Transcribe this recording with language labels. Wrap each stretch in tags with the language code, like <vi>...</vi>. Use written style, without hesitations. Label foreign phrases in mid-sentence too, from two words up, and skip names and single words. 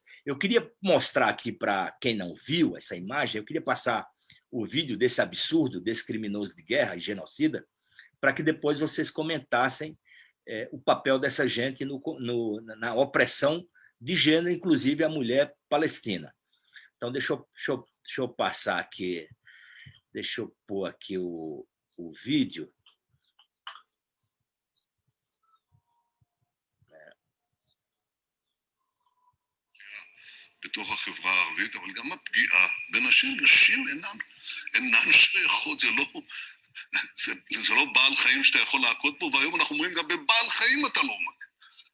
<pt>Eu queria mostrar aqui para quem não viu essa imagem, eu queria passar o vídeo desse absurdo, desse criminoso de guerra e genocida, para que depois vocês comentassem o papel dessa gente na opressão de gênero, inclusive a mulher palestina. Então, deixa eu passar aqui, deixa eu pôr aqui o vídeo.</pt> <he>בתוך החברה הערבית, אבל גם הפגיעה בנשים. נשים אינן שייכות, זה לא בעל חיים שאתה יכול להכות בו, והיום אנחנו אומרים גם בבעל חיים אתה לא מכה.</he>